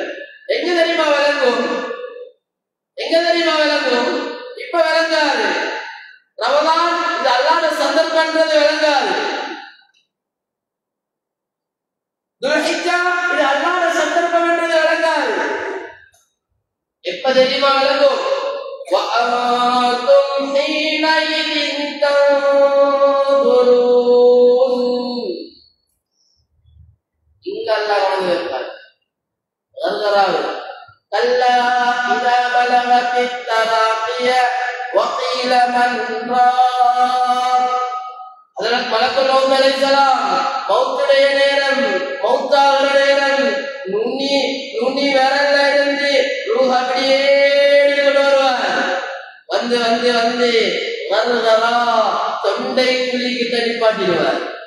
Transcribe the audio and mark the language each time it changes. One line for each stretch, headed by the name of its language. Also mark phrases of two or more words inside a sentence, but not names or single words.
Tamil: எங்க தெரியுமா விளங்கும்? எங்க தெரியுமா விளங்கும்? இப்ப விளங்காது. ரமலான் இது அல்லாத சந்தர்ப்பன்றது விளங்காது. துல்ஹிஜ்ஜா இது அல்லாத சந்தர்ப்பம் என்றது விளங்காது. எப்ப தெரியுமா விளங்கும்?
Arabic: وَأَنْتُمْ حِينَئِذٍ تَنْظُرُونَ.
Tamil: இங்க அல்லாஹ் வந்து வைப்பார்.
Arabic: كلا إذا بلغت التراقي وقيل من راق.
Tamil: ஹஜ்ரத்
Arabic: ملك الموت عليه السلام
Tamil: மௌத்துடைய நேரம், மௌத்தாகிற நேரம், நுனி விரல்ல இருந்து ரூஹ் அப்படியே கொண்டு வருவார். வந்து வந்து வந்து கர்கரா தொண்டை குழிக்கு தடிப்பாட்டிடுவார்.